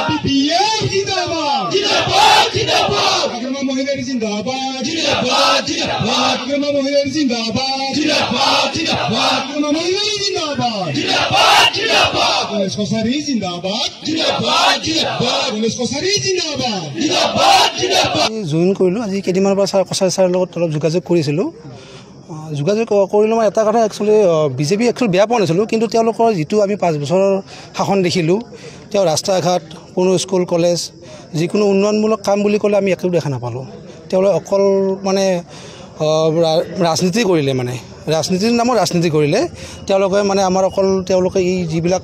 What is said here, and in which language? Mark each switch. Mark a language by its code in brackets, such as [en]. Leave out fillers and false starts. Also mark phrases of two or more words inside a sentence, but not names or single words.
[hi] पीएम जिंदाबाद जिंदाबाद जिंदाबाद अग्रमा महिलारी जिंदाबाद जिंदाबाद जिंदाबाद अग्रमा महिलारी जिंदाबाद जिंदाबाद जिंदाबाद अग्रमा महिलारी जिंदाबाद जिंदाबाद जिंदाबाद गणेश कोसारी जिंदाबाद जिंदाबाद जिंदाबाद गणेश कोसारी जिंदाबाद जिंदाबाद जिंदाबाद [as] জয়েন কৰিলো আজি কেইদিনমানৰ পৰা কোসাৰী ছাৰৰ লগত অলপ যোগাযোগ কৰিছিলোঁ যোগাযোগ কৰিলোঁ মই এটা কথা একচুৱেলি বিজেপি একচুৱেলি বেয়া পোৱা নাছিলোঁ কিন্তু তেওঁলোকৰ যিটো আমি 5 বছৰৰ শাসন দেখিলোঁ তেওঁ ৰাস্তা ঘাট কোনো [en] school college [as] যিকোনো উন্নয়নমূলক কাম বুলি ক'লে আমি একো দেখা নাপালোঁ তেওঁলোকে অকল মানে ৰাজনীতি কৰিলে মানে ৰাজনীতিৰ নামত ৰাজনীতি কৰিলে তেওঁলোকে মানে আমাৰ অকল তেওঁলোকে এই যিবিলাক